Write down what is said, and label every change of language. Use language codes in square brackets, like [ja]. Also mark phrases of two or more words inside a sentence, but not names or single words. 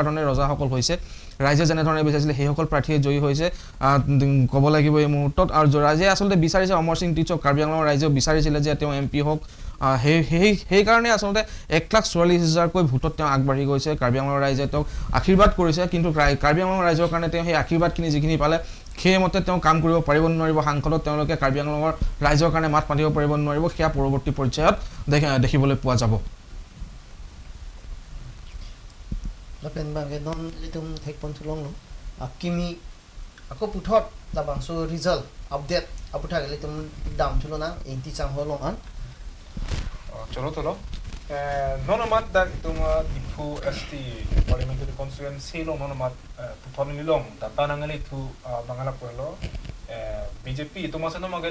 [as] ধৰণে ৰজাসকল হৈছে ৰাইজে যেনেধৰণে বিচাৰিছিলে সেইসকল প্ৰাৰ্থীয়ে জয়ী হৈছে ক'ব লাগিব এই মুহূৰ্তত আৰু ৰাইজে আচলতে বিচাৰিছে অমৰ সিং টিচক কাৰ্বি আংলঙৰ ৰাইজেও বিচাৰিছিলে যে তেওঁ MP হওক সেইকাৰণে আচলতে 1,44,000কৈ ভোটত তেওঁ আগবাঢ়ি গৈছে কাৰ্বি আংলঙৰ ৰাইজে তেওঁক আশীৰ্বাদ কৰিছে কিন্তু কাৰ্বি আংলঙৰ ৰাইজৰ কাৰণে তেওঁ সেই আশীৰ্বাদখিনি যিখিনি পালে সেইমতে তেওঁ কাম কৰিব পাৰিব নোৱাৰিব সাংসদত তেওঁলোকে কাৰ্বি আংলঙৰ ৰাইজৰ কাৰণে মাত মাতিব পাৰিব নোৱাৰিব সেয়া পৰৱৰ্তী পৰ্যায়ত দেখিবলৈ পোৱা যাব [mjw] lapen bangke non litum thek pon tulong lo akimi ako puthot labang so result update aputha litum dam chulona 80 chang holong an cholo nonomat da ituma dipu [en] ST parliamentary constituency [mjw] lo nonomat puthon nilong data nangali thu bangala polo BJP ituma sa no maga